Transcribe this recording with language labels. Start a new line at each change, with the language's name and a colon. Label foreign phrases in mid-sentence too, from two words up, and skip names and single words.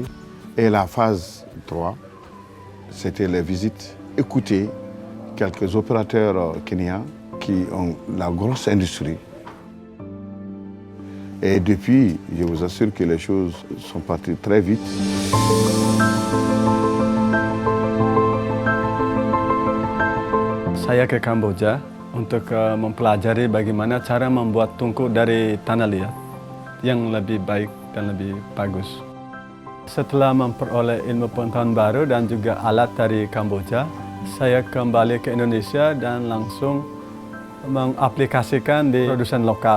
French: Et la phase 3, c'était les visites. Écouter quelques opérateurs kenyans qui ont la grosse industrie. Et depuis, je vous assure que les choses sont parties très vite.
Indonesian: Saya ke Kamboja untuk mempelajari bagaimana cara membuat tungku dari tanah liat yang lebih baik dan lebih bagus. Setelah memperoleh ilmu pengetahuan baru dan juga alat dari Kamboja, saya kembali ke Indonesia dan langsung mengaplikasikan di produsen lokal.